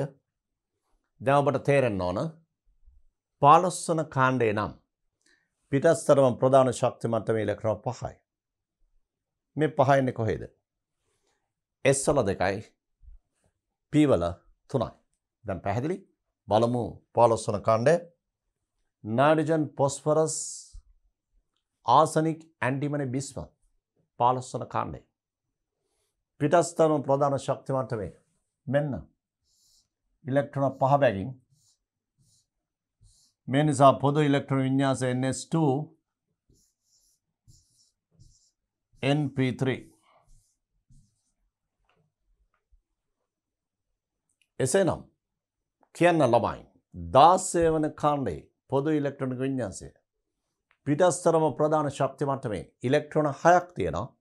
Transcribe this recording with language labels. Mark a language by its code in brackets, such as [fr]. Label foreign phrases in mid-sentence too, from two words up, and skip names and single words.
[si] දැන් ඔබට තේරෙන්න ඕන 15 වන කාණ්ඩේ නම් පිටස්තරම ප්‍රධාන ශක්ති මට්ටමේ ඉලෙක්ට්‍රෝන 5යි. මේ 5 ඉන්නේ කොහෙද? s වල 2යි p වල 3යි. දැන් පැහැදිලි? බලමු 15 වන කාණ්ඩය. [en] nitrogen phosphorus arsenic antimony bismuth [si] 15 වන කාණ්ඩය. පිටස්තරම ප්‍රධාන ශක්ති මට්ටමේ මෙන්න ඉලෙක්ට්‍රෝන 5 බැගින් මේ නිසා පොදු ඉලෙක්ට්‍රෝන විඤ්ඤාසය ns2 np3 එසේනම් කියන්න ළමයි 16 වන කාණ්ඩේ පොදු ඉලෙක්ට්‍රොනික විඤ්ඤාසය පිටස්තරම ප්‍රධාන ශක්ති මට්ටමේ ඉලෙක්ට්‍රෝන 6ක් තියෙනවා.